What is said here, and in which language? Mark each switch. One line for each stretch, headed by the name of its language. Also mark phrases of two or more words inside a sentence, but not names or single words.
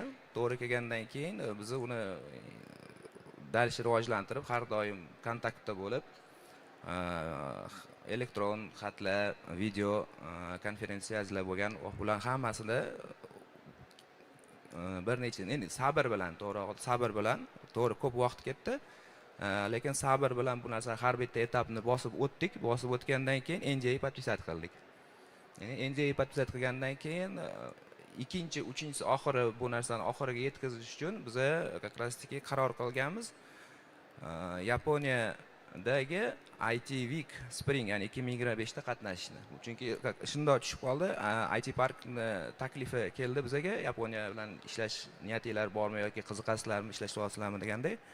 Uzbek: To'g'ri kelgandan keyin biz uni dalsh rivojlantirib, har doim kontaktda bo'lib, elektron xatlar, video konferensiyalar bo'lgan, bular hammasini bir necha, endi sabr bilan, to'g'ri ko'p vaqt ketdi, lekin sabr bilan bu narsa har bitta etapni bosib o'tdik. Bosib o'tgandan keyin NDA подписать qildik. Ya'ni NDA подписать qilgandan keyin ikkinchi, uchinchisi oxiri bu narsani oxiriga yetkazish uchun biz
Russian: как раз таки
Uzbek: qaror qilganmiz. Yaponiyadagi IT Week Spring, ya'ni 2025 da qatnashishni. Chunki shundoq tushib qoldi. IT Parkni taklifi keldi bizga. Yaponiya bilan ishlash niyatinglar bormi yoki qiziqasizlarmi, ishlashmoqchilarmi deganda.